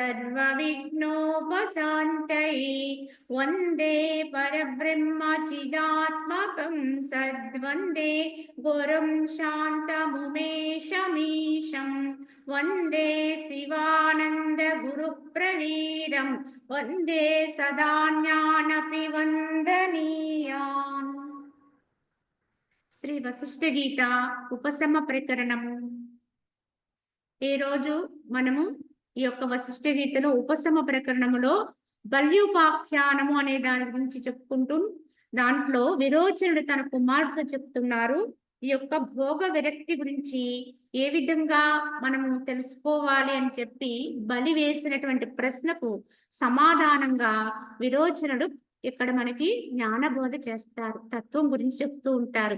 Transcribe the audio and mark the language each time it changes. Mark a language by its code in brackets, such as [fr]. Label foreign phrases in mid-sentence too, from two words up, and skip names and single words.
[sa] सर्वविघ्नोपशान्तये वन्दे परब्रह्मचिदात्मकं सद्वन्दे गुरुं शान्तमुमेशमीशं वन्दे शिवानन्दगुरुप्रवीरं वन्दे सदान्यानपि वन्दनीयान्। [te] శ్రీ వశిష్ఠ గీత ఉపశమ ప్రకరణము. ఈ రోజు మనము ఈ యొక్క వశిష్ఠ గీతలో ఉపశమ ప్రకరణములో బల్యుపాఖ్యానము అనే దాని గురించి చెప్పుకుంటూ, దాంట్లో విరోచనుడు తన కుమారుడితో చెప్తున్నారు ఈ యొక్క భోగ విరక్తి గురించి ఏ విధంగా మనము తెలుసుకోవాలి అని చెప్పి బలి వేసినటువంటి ప్రశ్నకు సమాధానంగా విరోచనుడు ఇక్కడ మనకి జ్ఞానబోధ చేస్తారు, తత్వం గురించి చెప్తూ ఉంటారు.